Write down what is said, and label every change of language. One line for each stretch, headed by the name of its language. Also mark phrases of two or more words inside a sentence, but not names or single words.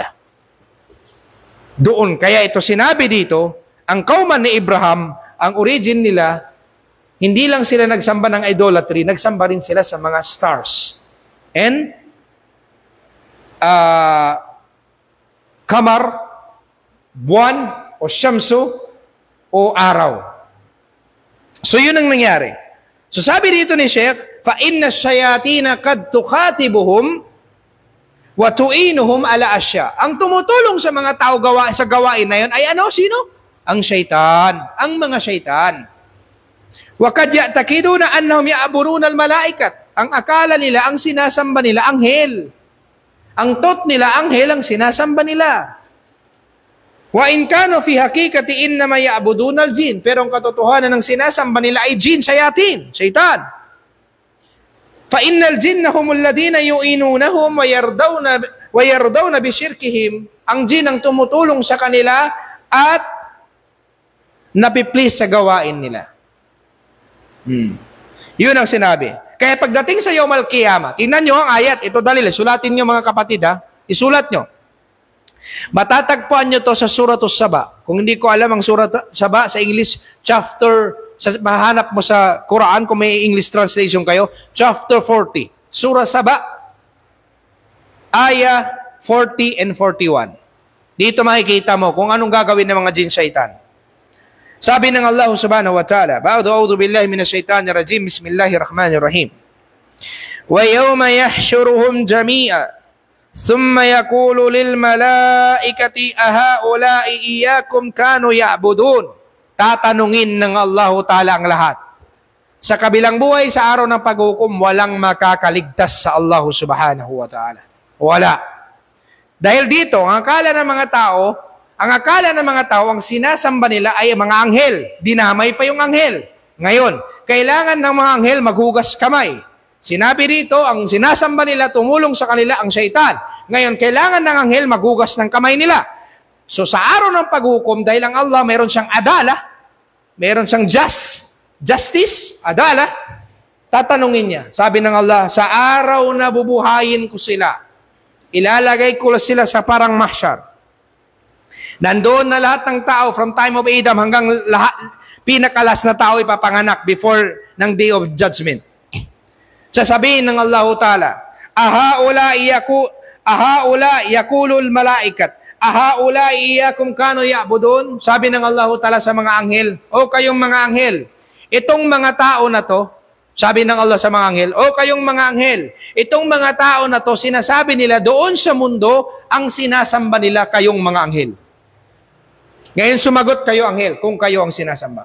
Filipino: Doon, kaya ito sinabi dito, ang kauman ni Abraham, ang origin nila, hindi lang sila nagsamba ng idolatry, nagsamba rin sila sa mga stars. And, kamar, buwan, o syamso, o araw. So, yun ang nangyari. So, sabi dito ni Sheikh,
Arabic: فَإِنَّ الشَّيَاطِينَ قَدْ تُخَاتِبُهُمْ وَتُعِينُهُمْ عَلَى أَشْيَاءٍ.
Filipino: Ang tumutulong sa mga tao sa gawain na yun ay ano? Sino? Ang syaitan, ang mga syaitan.
Arabic: وقد يعتقدون أنهم يعبدون الملائكة.
Filipino: Ang akala nila, ang sinasamba nila, anghel. Ang thought nila, anghel ang sinasamba nila.
Arabic: وإن كانوا في حقيقة إنما يعبدون الجن.
Filipino: Pero ang katotohanan ng sinasamba nila ay jin, shayatin, syaitan.
Arabic: فإن الجن هم الذين يعينونهم ويرضون بشركهم.
Filipino: Ang jin ang tumutulong sa kanila at napiplease sa gawain nila. Yun ang sinabi. Kaya pagdating sa
Arabic: يوم القيامة,
Filipino: tingnan nyo ang ayat. Ito dalil. Sulatin nyo mga kapatid ha. Isulat nyo. Matatagpuan nyo to sa Surah As-Saba. Kung hindi ko alam ang Surah As-Saba sa English, mahanap mo sa Quran kung may
English: English translation
Filipino: kayo, chapter 40. Surah Saba, ayah 40 and 41. Dito makikita mo kung anong gagawin ng mga jin syaitan. Sabi ng
Arabic: الله سبحانه وتعالى، أعوذ بالله من الشيطان الرجيم، بسم الله الرحمن الرحيم. ويوم يحشرهم جميعا، ثم يقول للملائكة أهؤلاء إياكم كانوا يعبدون.
Filipino: Tatanungin ng Allah ta'ala ang lahat. Sa kabilang buhay, sa araw ng paghukom, walang makakaligtas sa Allah
Arabic: سبحانه وتعالى.
Filipino: Wala. Dahil dito, ang akala ng mga tao, ang sinasamba nila ay mga anghel. Dinamay pa yung anghel. Ngayon, kailangan ng mga anghel maghugas kamay. Sinabi dito, ang sinasamba nila, tumulong sa kanila ang syaitan. Ngayon, kailangan ng anghel maghugas ng kamay nila. So sa araw ng paghukom, dahil ang Allah mayroon siyang adala, mayroon siyang justice, adala, tatanungin niya. Sabi ng Allah, sa araw na bubuhayin ko sila, ilalagay ko sila sa parang mahsyar. Nandoon na lahat ng tao
English: from time of Adam
Filipino: hanggang pinakalas na tao ipapanganak before ng
English: day of judgment.
Filipino: Sasabihin ng
Arabic: الله تعالى، أهؤلاء يقول الملائكة، أهؤلاء إياكم كانوا يعبدون.
Filipino: Sabi ng Allah Ta'ala sa mga anghel, o kayong mga anghel, itong mga tao na to, sabi ng Allah sa mga anghel, o kayong mga anghel, itong mga tao na to, sinasabi nila doon sa mundo, ang sinasamba nila kayong mga anghel. Ngayon sumagot kayo anghel kung kayo ang sinasamba.